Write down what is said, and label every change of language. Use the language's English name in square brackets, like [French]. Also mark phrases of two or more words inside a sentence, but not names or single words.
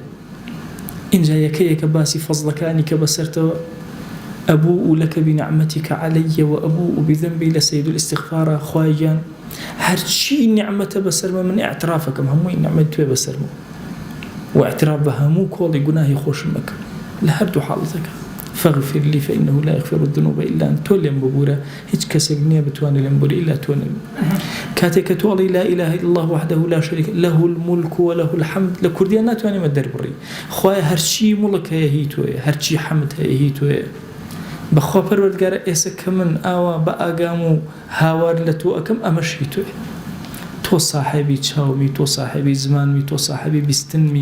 [Central Kurdish] اینجا یەکەیەکە باسی فەزڵەکانی کە بەسەرتەوە [Arabic] ئەبوء لەک بنعمەتیک عەلەیە و ئەبوء بذنبی [Central Kurdish] لە [Arabic] سەید الاستیغفارە. [Central Kurdish] خوای گیان هەرچی نیعمەتە بەسەرمە من ئیعترافەکەم هەمووی نیعمەت توێ بەسەرمە و ئیعتراف بە هەموو کۆڵی گوناهی خۆشم ئەکەم لە هەردوو حاڵەتەکە. [Arabic] فاغفر لي فإنه لا يغفر الذنوب إلا أنت. [Central Kurdish] تۆ لێم ببوورە، هیچ کەسێک نییە بتوانێت لێم ببوورە ئیلا تۆ نەبی. کاتێک کە تۆ ئەڵێی [Arabic] لا إله إلا الله وحده لا شريك له الملك وله الحمد، [Central Kurdish] لە کوردیان ناتوانێمە دەربڕی. خوای هەرچی موڵک هەیە هی تۆیە، هەرچی حەمد هەیە هی تۆیە. بەخوا پەروەردگارە ئێستا کە من ئاوا بە ئاگام و هاوار لە تۆ ئەەکەم ئەمەش هی تۆیە. تۆ صاحبی چاومی، تۆ صاحبی زمانمی، تۆ صاحبی بیستنمی.